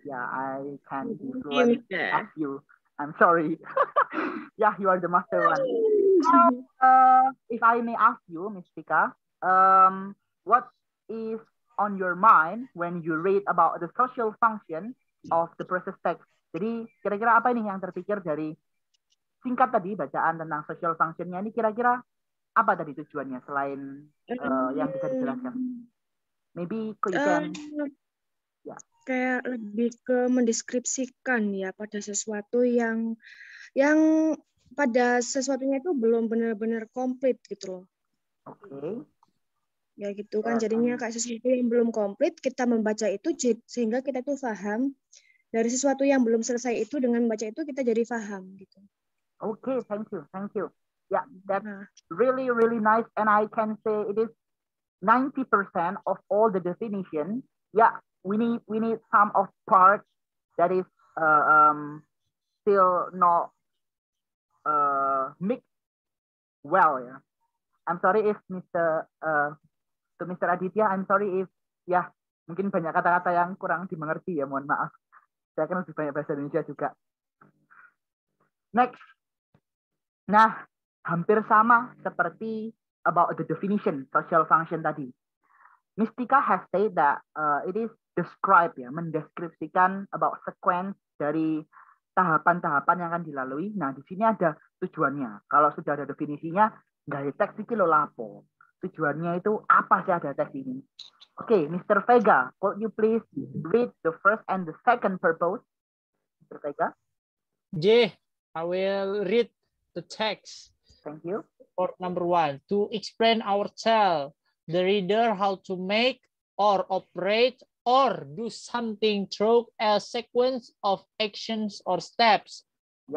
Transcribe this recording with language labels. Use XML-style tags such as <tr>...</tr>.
<en>Yeah, I can be fluent as you. I'm sorry. Yeah, you are the master one. Now, if I may ask you, Ms. Tika, what is on your mind when you read about the social function of the process text?</en> <id>Jadi kira-kira apa ini yang terpikir dari singkat tadi bacaan tentang social function-nya ini kira-kira apa tadi tujuannya selain yang bisa dijelaskan?</id> <en>Maybe you can.</en> <id>Kayak lebih ke mendeskripsikan ya pada sesuatu yang pada sesuatunya itu belum benar-benar komplit gitu loh. Oke. Ya gitu kan, jadinya kayak sesuatu yang belum komplit, kita membaca itu sehingga kita tuh paham dari sesuatu yang belum selesai itu, dengan membaca itu kita jadi paham gitu.</id> <en>Okay, thank you. Yeah, that's really nice, and I can say it is 90% of all the definition, yeah, we need some of part that is still not mixed well. Yeah, I'm sorry if to Mr.</en> <id>Aditya,</id> <en>I'm sorry if</en> <id>ya mungkin banyak kata-kata yang kurang dimengerti ya, mohon maaf. Saya kan lebih banyak bahasa Indonesia juga. Next. Nah, hampir sama seperti</id> <en>about the definition social function</en> <id>tadi.</id> <en>Mystica has said that it is describe ya,</en> <id>mendeskripsikan</id> <en>about sequence</en> <id>dari tahapan-tahapan yang akan dilalui. Nah, di sini ada tujuannya. Kalau sudah ada definisinya, nggak ada teks</id> <jv>iki lho lapo.</jv> <id>Tujuannya itu apa sih ada teks ini? Oke, Mr.</id> <en>Vega, could you please read the first and the second purpose? Mr. Vega? J, I will read the text. Thank you. For number 1, to explain or tell the reader how to make or operate or do something through a sequence of actions or steps. Yep.</en>